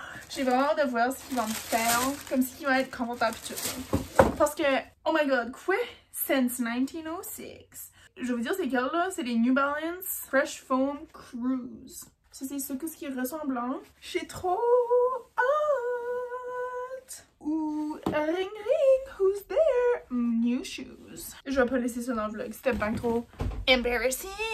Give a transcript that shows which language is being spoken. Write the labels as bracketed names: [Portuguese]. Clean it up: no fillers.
[French] J'ai vraiment hâte de voir ce qu'ils vont me faire. Comme si ils vont être confortables et tout. Parce que, [English] oh my god, [French] quoi? [English] Since 1906. [French] Je vais vous dire c'est quel là, c'est les New Balance Fresh Foam Cruise. Ça c'est ce qui est ressemblant. J'ai trop hâte. [English] Ouh, ring ring, who's there? New shoes. [French] Je vais pas laisser ça dans le vlog, c'était bien trop embarrassing.